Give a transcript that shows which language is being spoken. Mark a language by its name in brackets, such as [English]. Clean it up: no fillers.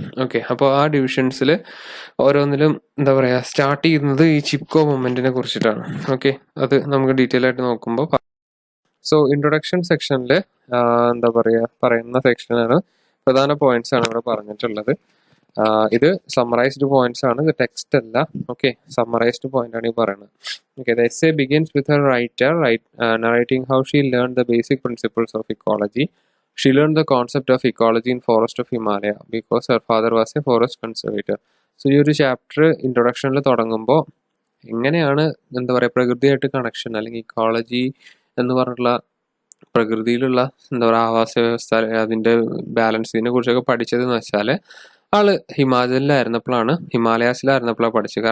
[Malayalam] Okay, അപ്പോൾ ആ ഡിവിഷൻസിൽ ഓരോന്നിലും എന്താ പറയുക സ്റ്റാർട്ട് ചെയ്യുന്നത് ഈ ചിപ്കോ മൊമെന്റിനെ കുറിച്ചിട്ടാണ്. ഓക്കെ, അത് നമുക്ക് ഡീറ്റെയിൽ ആയിട്ട് നോക്കുമ്പോൾ. സോ ഇൻട്രൊഡക്ഷൻ സെക്ഷനിൽ എന്താ പറയുന്ന സെക്ഷനാണ്, പ്രധാന പോയിന്റ്സ് ആണ് ഇവിടെ പറഞ്ഞിട്ടുള്ളത്. ഇത് സമ്മറൈസ്ഡ് പോയിന്റ്സ് ആണ്, ഇത് ടെക്സ്റ്റ് അല്ല. ഓക്കെ, സമ്മറൈസ്ഡ് പോയിന്റ് ആണ് ഈ പറയുന്നത്. [English] Okay, the essay begins with her writer narrating how she learned the basic principles of ecology. She learned the concept of ecology in forest of Himalaya because her father was a forest conservator. [Malayalam] So ഈ ഒരു chapter ഇൻട്രൊഡക്ഷനിൽ തുടങ്ങുമ്പോൾ എങ്ങനെയാണ് എന്താ പറയുക പ്രകൃതിയായിട്ട് connection, അല്ലെങ്കിൽ ecology എന്ന് പറഞ്ഞിട്ടുള്ള പ്രകൃതിയിലുള്ള എന്താ പറയുക ആവാസ വ്യവസ്ഥ, അതിൻ്റെ ബാലൻസ്, ഇതിനെ കുറിച്ചൊക്കെ പഠിച്ചതെന്ന് വെച്ചാൽ ആള് ഹിമാലയാസിലായിരുന്നപ്പോഴാണ് പഠിച്ചത്.